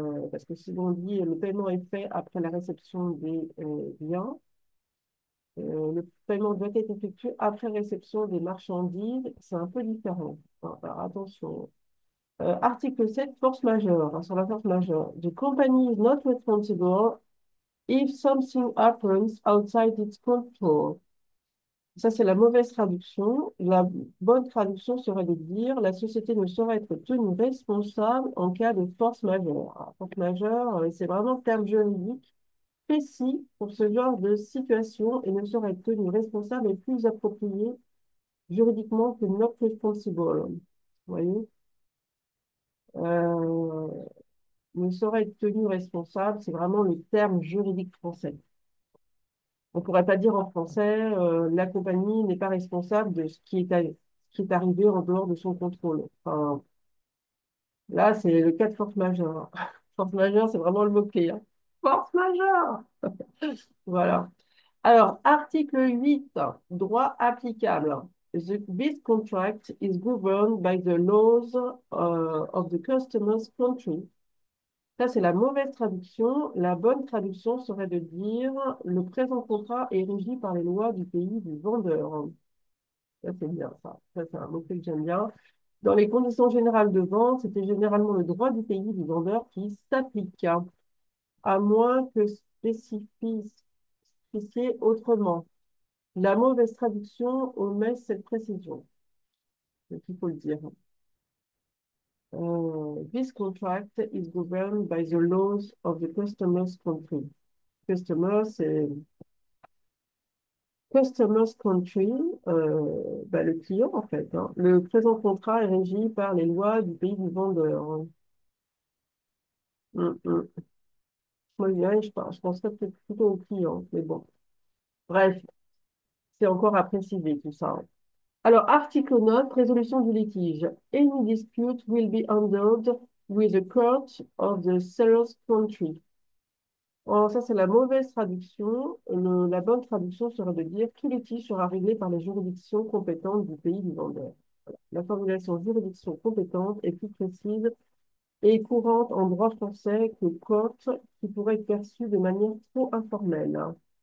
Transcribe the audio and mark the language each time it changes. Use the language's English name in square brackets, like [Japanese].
[French] Parce que si on dit le paiement est fait après la réception des biens, le paiement doit être effectué après réception des marchandises, c'est un peu différent. Alors, attention. Article 7, force majeure, hein, sur la force majeure. [English] The company is not responsible if something happens outside its control. [French] Ça, c'est la mauvaise traduction. La bonne traduction serait de dire la société ne saurait être tenue responsable en cas de force majeure. Alors, force majeure, c'est vraiment le terme juridique précis pour ce genre de situation et ne saurait être tenue responsable et plus approprié juridiquement que [English] not responsible. [French] Vous voyez? Euh, ne saurait être tenu responsable, c'est vraiment le terme juridique français. On ne pourrait pas dire en français, la compagnie n'est pas responsable de ce qui est arrivé en dehors de son contrôle. Enfin, là, c'est le cas de force majeure. Force majeure, c'est vraiment le mot-clé, hein. Force majeure! Voilà. Alors, article 8, droit applicable. [English] This contract is governed by the laws of the customer's country. [French] Ça, c'est la mauvaise traduction. La bonne traduction serait de dire le présent contrat est régi par les lois du pays du vendeur. Ça, c'est bien ça. Ça, c'est un mot-clé que j'aime bien. Dans les conditions générales de vente, c'était généralement le droit du pays du vendeur qui s'applique, hein, à moins que spécifié autrement. La mauvaise traduction omet cette précision. Donc, il faut le dire. [English] This contract is governed by the laws of the customer's country. [French] Customer, c'est [English] customer's country, [French] le client en fait, hein. Le présent contrat est régi par les lois du pays du vendeur. Mm, mm. Moi, je penserais peut-être plutôt au client, mais bon. Bref, c'est encore à préciser tout ça, hein. Alors, article 9, résolution du litige. [English] Any dispute will be handled with the court of the seller's country. [French] Alors, ça, c'est la mauvaise traduction. La bonne traduction serait de dire tout litige sera réglé par les juridictions compétentes du pays du vendeur. La formulation juridiction compétente est plus précise et courante en droit français que court, qui pourrait être perçue de manière trop informelle, hein.